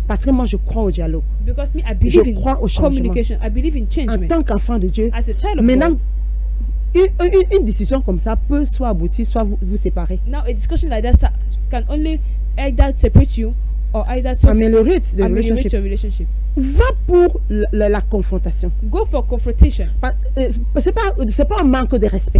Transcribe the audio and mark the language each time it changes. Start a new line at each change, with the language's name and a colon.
French: Parce que moi, je crois au dialogue.
English: Because me, I
French: Je
English: believe in
French: crois au changement.
English: communication. I believe in
French: En
English: changement.
French: tant qu'enfant de Dieu,
English: As a child of
French: maintenant,
English: God,
French: une décision comme ça peut soit aboutir, soit vous séparer.
English: now a discussion like that can only either separate you or either
French: Améliorer the
English: ameliorate relationship. your relationship.
French: Va pour la confrontation.
English: Go for confrontation.
French: C'est pas un manque de respect.